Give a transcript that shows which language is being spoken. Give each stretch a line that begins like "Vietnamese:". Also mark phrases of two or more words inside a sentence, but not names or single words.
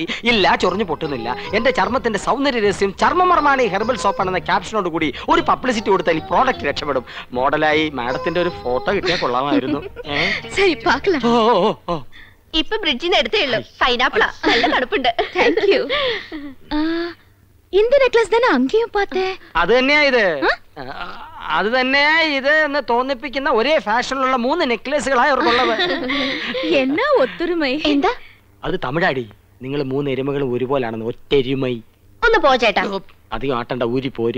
Malayalam: ഇല്ല, ചൊറിഞ്ഞു പൊട്ടുന്നില്ല. എന്റെ ചർമ്മത്തിന്റെ സൗന്ദര്യ രഹസ്യം ചർമ്മമർമാണി ഹെർബൽ സോപ്പ് ആണെന്ന ക്യാപ്ഷനോട് കൂടി ഒരു പബ്ലിസിറ്റി കൊടുത്താൽ ഈ പ്രോഡക്റ്റ് രക്ഷപ്പെടും. മോഡലായി മാഡത്തിന്റെ ഒരു ഫോട്ടോ കിട്ടിയാൽ കൊള്ളാമായിരുന്നു. ശരി, പാക്കലാം. ഇപ്പൊ ബ്രിഡ്ജിന്ന് എടുത്തേ ഉള്ളൂ. പൈനാപ്പിളാ, നല്ല തണുപ്പുണ്ട്.
English: thank you.
Tamil: இந்த நெக்லஸ் தானே அங்கேயும் பார்த்தேன்.
Malayalam: അത് തന്നെയാ ഇത്. അത് തന്നെയാ ഇത് എന്ന് തോന്നിപ്പിക്കുന്ന ഒരേ ഫാഷനിലുള്ള 3 നെക്ലേസുകളായി അവർക്കുള്ളത്.
Tamil: என்ன ஒற்றுமை.
Malayalam: എന്താ അത് തമിഴാടി. നിങ്ങൾ 3 എരുമകളും ഒരുപോലാണെന്ന്. ഒറ്റെരുമൈ. ഒന്ന് പോ ചേട്ടാ. അധികം ആട്ടണ്ട, ഊരി പോരും.